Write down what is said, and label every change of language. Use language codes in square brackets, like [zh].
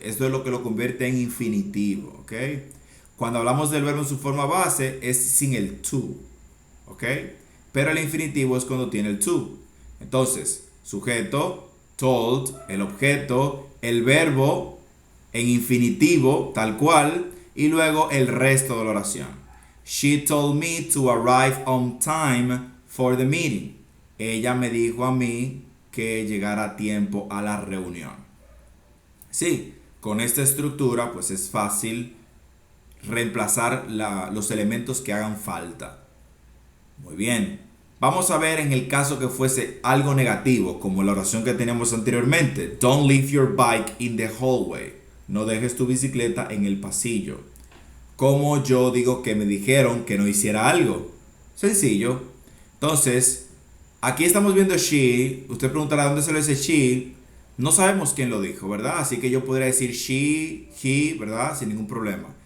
[es] Esto es lo que lo convierte en infinitivo, ¿ok? Cuando hablamos del verbo en su forma base es sin el to, ¿ok? Pero el infinitivo es cuando tiene el to. Entonces, sujeto, told, el objeto, el verbo en infinitivo, tal cual, y luego el resto de la oración. [en] She told me to arrive on time for the meeting. [es] Ella me dijo a mí que llegara a tiempo a la reunión. Sí, con esta estructura pues es fácil reemplazar los elementos que hagan falta. Muy bien. Vamos a ver en el caso que fuese algo negativo, como la oración que teníamos anteriormente. [en] Don't leave your bike in the hallway. [es] No dejes tu bicicleta en el pasillo. Como yo digo que me dijeron que no hiciera algo. Sencillo. Entonces, aquí estamos viendo she. Usted preguntará dónde se lo dice she. No sabemos quién lo dijo, ¿verdad? Así que yo podría decir she, he, ¿verdad? Sin ningún problema.